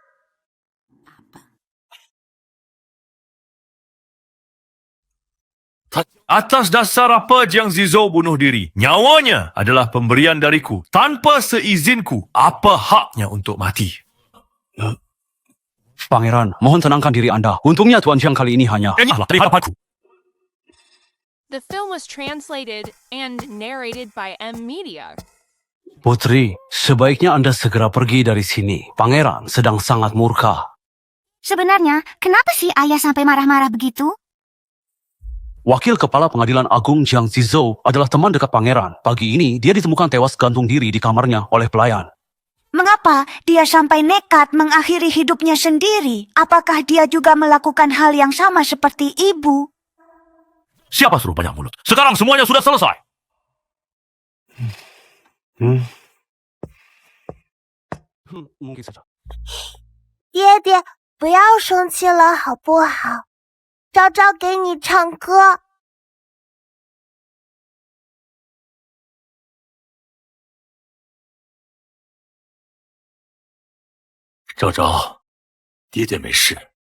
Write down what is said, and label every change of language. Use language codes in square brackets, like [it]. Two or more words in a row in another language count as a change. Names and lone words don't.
[id] Atas dasar apa Jiang Zizou bunuh diri? Nyawanya adalah pemberian dariku. Tanpa seizinku, apa haknya untuk mati? Pangeran, mohon tenangkan diri Anda. Untungnya Tuan Jiang kali ini hanya... Inilah hadapanku. [en] The film was translated and narrated by M Media. [id] Putri, sebaiknya Anda segera pergi dari sini. Pangeran sedang sangat murka. Sebenarnya, kenapa sih ayah sampai marah-marah begitu? Wakil Kepala Pengadilan Agung Jiang Zizou adalah teman dekat pangeran. Pagi ini, dia ditemukan tewas gantung diri di kamarnya oleh pelayan. Mengapa dia sampai nekat mengakhiri hidupnya sendiri? Apakah dia juga melakukan hal yang sama seperti ibu? Siapa suruh banyak mulut? Sekarang semuanya sudah selesai. Mungkin saja. [zh] 爹爹，不要生气了，好不好？昭昭给你唱歌。昭昭，爹爹没事。